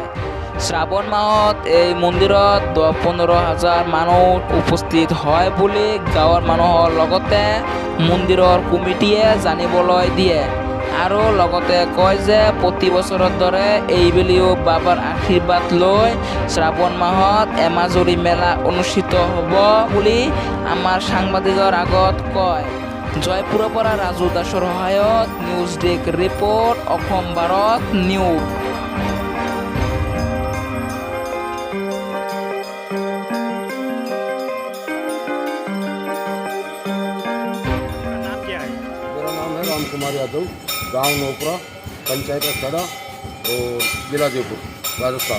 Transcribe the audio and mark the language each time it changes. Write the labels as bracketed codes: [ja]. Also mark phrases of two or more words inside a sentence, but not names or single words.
[as] শ্ৰাৱণ মাহত এই মন্দিৰত 10-15 হাজাৰ মানুহ উপস্থিত হয় বুলি গাঁৱৰ মানুহৰ লগতে মন্দিৰৰ কমিটিয়ে জানিবলৈ দিয়ে আৰু লগতে কয় যে প্ৰতি বছৰৰ দৰে এইবেলিও বাবাৰ আশীৰ্বাদ লৈ শ্ৰাৱণ মাহত এমাজৰি মেলা অনুষ্ঠিত হ'ব বুলি আমাৰ সাংবাদিকৰ আগত কয়। জয়পুৰৰ পৰা ৰাজু দাসৰ সহায়ত [en] news desk report, [as] অসম ভাৰত নিউজ। [hi] मेरा नाम है राम कुमार यादव, गांव नोपरा, पंचायत अस्थड़ा और जिला जयपुर, राजस्थान।